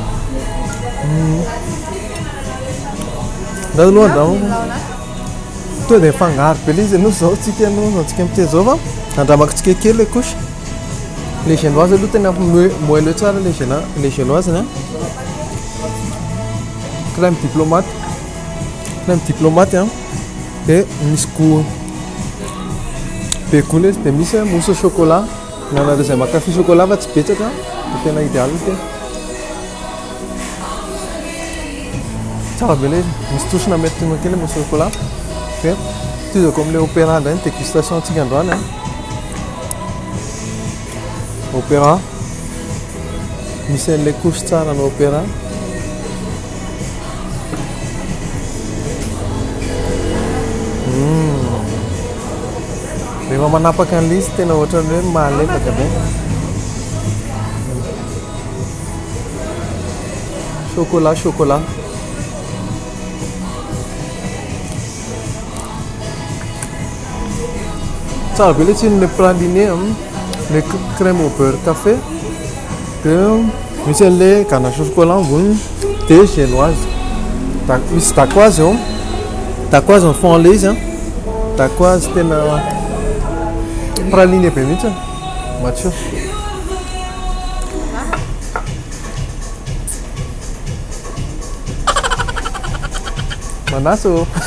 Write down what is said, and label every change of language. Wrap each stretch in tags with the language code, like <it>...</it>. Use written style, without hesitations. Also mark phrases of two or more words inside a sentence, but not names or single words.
<mg>Nda aloha andao to dia fangaro be le izy aloha zao tsika antsika miteny zao fa andramako kely le couche. Le génoise aloha tena moelleux tsara le génoise a.</mg> <fr>Crème diplomate a.</fr> <mg>Dia misy goût be goût le izy dia misy</mg> <fr>mousse au chocolat.</fr> <mg>Nanareo izay mankafy chocolat fa tsy betsaka dia tena idéal tena. Tsara be le izy, misy tosina amertume kely</mg> <fr>mousse au chocolat.</fr> <mg>Dia toizako amin'ilay opéra indray ny dégustation antsika androany a. Opéra misy an'ilay couche tsara na opéra. Rehefa manapaka an'ilay izy tena ohatran'ny hoe malefaka be. Chocolat. Tsara be le tsirony praliné, le</mg> <fr>crème au beurre café.</fr> <mg>Dia misy an'ilay</mg> <fr>ganache au chocolat</fr> <mg>amboniny dia génoise. Misy dacquoise eo. Dacquoise ny fond le izy a. Dacquoise tena praliné be mihitsy matsiro. Manaso.</mg>